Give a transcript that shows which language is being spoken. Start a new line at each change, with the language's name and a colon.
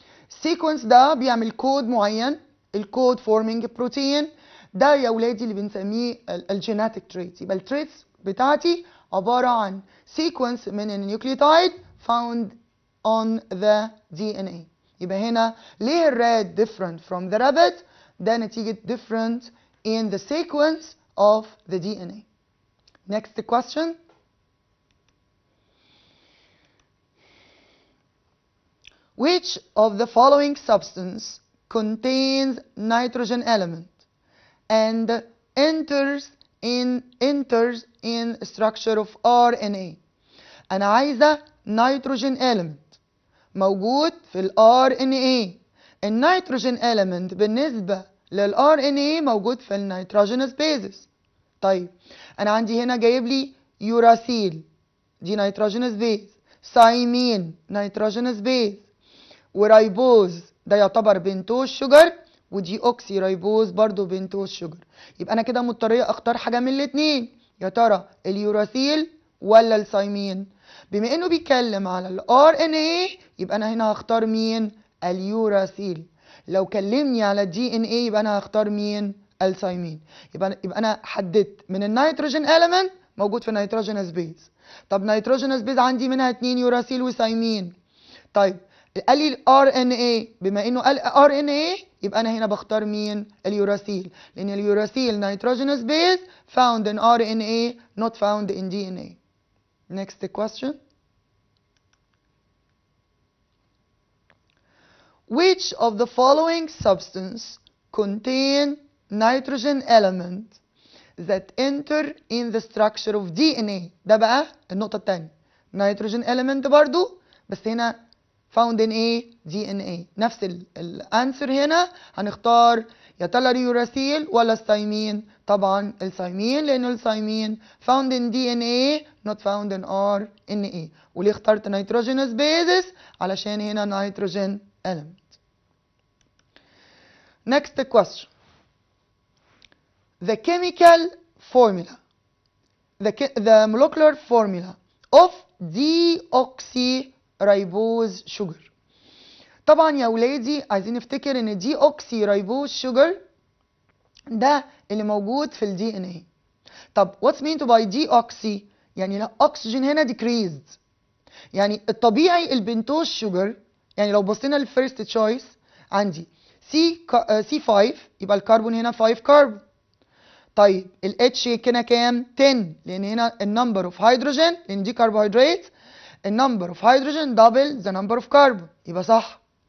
Arabic: السيكونس ده بيعمل كود معين، الكود forming protein ده يا ولادي اللي بنسميه الجيناتيك تريتس. يبقى التريتس بتاعتي عبارة عن sequence من النيوكليوتايد found on the DNA. يبقى هنا ليه الرات
English: different from the rabbit؟
Arabic: ده نتيجة different in the sequence of the DNA.
English: Next question. Which of the following substance contains nitrogen element and enters in structure of RNA؟
Arabic: أنا عايزة
English: nitrogen element موجود في ال RNA.
Arabic: النيتروجين element بالنسبة لل RNA موجود في النيتروجينوس بيزز. طيب أنا عندي هنا جايب لي يوراسيل دي نيتروجينوس بيز، سايمين نيتروجينوس بيز، ورايبوز ده يعتبر بنتوز شجر، ودي اوكسي رايبوز برضو بنتوز شجر. يبقى انا كده مضطريه اختار حاجه من الاثنين، يا ترى اليوراسيل ولا السايمين؟ بما انه بيتكلم على الار ان اي يبقى انا هنا هختار مين؟ اليوراسيل. لو كلمني على الدي ان اي يبقى انا هختار مين؟ السايمين. يبقى انا حددت من النيتروجين element موجود في النيتروجينوس بيز. طب نيتروجينوس بيز عندي منها 2 يوراسيل وسايمين. طيب قال لي الار ان اي، بما انه قال ار ان اي يبقى انا هنا بختار مين؟ اليوراسيل، لان اليوراسيل
English: nitrogenous base found in RNA not found in DNA. Next question. which of the following substance contain nitrogen element that enter in the structure of DNA.
Arabic: ده بقى النقطة التانية.
English: nitrogen element برضو بس هنا found in ايه؟ DNA.
Arabic: نفس الانسر هنا هنختار يا ترى اليوراسيل ولا الثايمين؟ طبعا الثايمين لأنه الثايمين
English: found in DNA not found in RNA.
Arabic: وليه اخترت nitrogenous basis؟ علشان هنا nitrogen element.
English: Next question. The chemical formula, the molecular formula of deoxyribose sugar.
Arabic: طبعا يا ولادي عايزين نفتكر ان deoxyribose sugar ده اللي موجود في الدي ان اي. طب
English: what's meant by deoxy؟
Arabic: يعني الاكسجين هنا decreased. يعني الطبيعي البنتوز شوجر، يعني لو بصينا للفيرست تشويس عندي C5 يبقى الكربون هنا 5 كربون. طيب الاتش هنا كام؟ 10 لان هنا النمبر اوف هيدروجين لان دي كربوهيدرات، النمبر اوف هيدروجين دبل ذا نمبر اوف كربون يبقى صح.